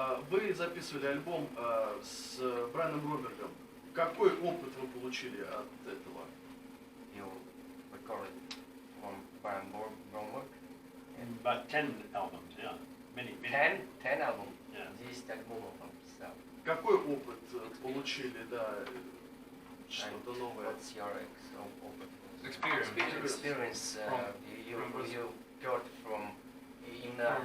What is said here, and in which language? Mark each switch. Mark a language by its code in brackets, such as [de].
[ru] Вы записывали альбом с Брайаном Робертом. Какой опыт вы получили от этого? [en] You recorded from Brian Bromberg. About 10 albums, yeah. Many. [ru] 10 альбомов? [en] Yeah. [ru] 10 альбомов он писал. Какой опыт получили, да, что-то новое? [en] What's your опыт? Experience. You heard from именно